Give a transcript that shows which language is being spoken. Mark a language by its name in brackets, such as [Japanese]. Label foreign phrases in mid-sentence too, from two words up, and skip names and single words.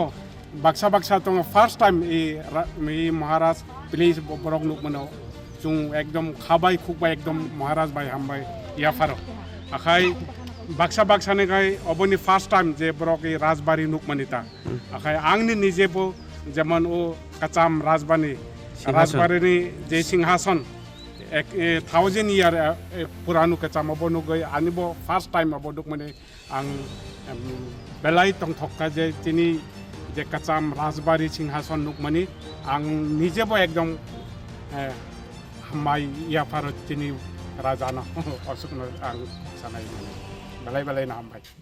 [Kok Borok] baksa tong [English] first time [Kok Borok] e Maharaj please borok nuk mano chung ekdom khabai khukbai ekdom Maharaj bai hambai ya faro akhai baksa ne gai oboni [English] first time [Kok Borok] je borok e Rajbari nuk manita akhai angni nije bo যেমন ও কাচাম রাজবাড়ি যে সিংহাসন 1000 ইয়ার পুরানো কাচাম অবনুগৈ আনিব [English] first time [Kok Borok] অবনুক মানে আং বেলাই টং থকা যে তিনি যে কাচাম রাজবাড়ি সিংহাসন নুক মানে আং নিজেবো একদম হামাই ইয়াফার তিনি রাজানা অসুক আং সানাই বেলাই না হামবাই।